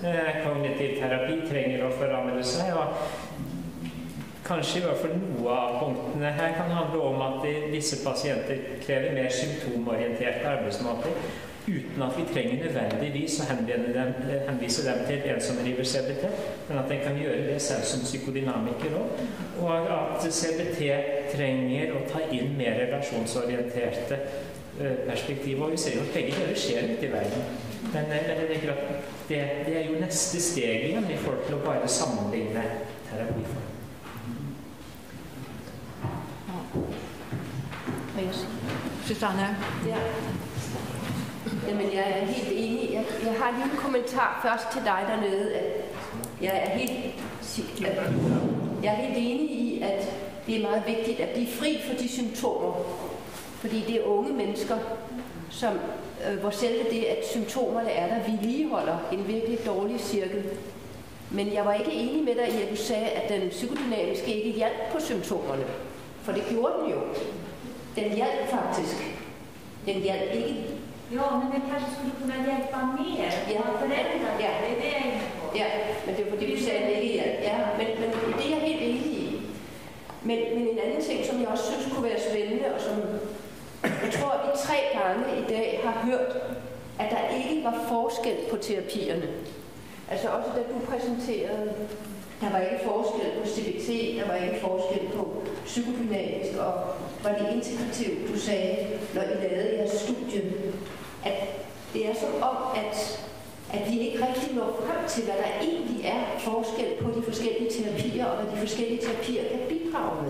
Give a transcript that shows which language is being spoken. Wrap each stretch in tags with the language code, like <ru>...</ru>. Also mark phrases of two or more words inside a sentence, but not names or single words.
<no>Kognitiv terapi trenger å forandre seg, og kanskje i hvert fall noe av punktene her kan handle om at visse pasienter krever mer symptomorienterte arbeidsmåter, uten at vi trenger nødvendigvis å henvise dem til en som driver CBT, men at den kan gjøre det selv som psykodynamiker også, og at CBT trenger å ta inn mer relasjonsorienterte perspektiver, og vi ser jo at begge deler skjer ute i verden. Men jeg tenker at det er jo neste steg igjen i forhold til å bare sammenligne terapiform. Susanne?</no> <da>Ja. Jamen, jeg er helt enig. Jeg har lige en kommentar først til dig dernede. At jeg er helt enig i, at det er meget vigtigt at blive fri for de symptomer. Fordi det er unge mennesker, hvor selve det, at symptomerne er der, vedligeholder en virkelig dårlig cirkel. Men jeg var ikke enig med dig i, at du sagde, at den psykodynamiske ikke hjalp på symptomerne. For det gjorde den jo. Den hjalp faktisk. Den hjalp ikke.</da> <sv>Ja, men den kanske skulle kunna hjälpa mer. Ja, föräldrar. Ja. Det är det jag är inne på.</sv> <da>Ja, men det er fordi du sagde, at det ikke hjælp. Ja, men det er jeg helt enig i. Men en anden ting, som jeg også synes kunne være spændende, og som jeg tror, at vi 3 gange i dag har hørt, at der ikke var forskel på terapierne. Altså også da du præsenterede, der var ikke forskel på CBT, der var ikke forskel på psykodynamisk, og var det integrativt, du sagde, når I lavede jeres studie, at det er som om, at vi ikke rigtig når frem til, hvad der egentlig er forskel på de forskellige terapier, og hvad de forskellige terapier kan bidrage med.</da>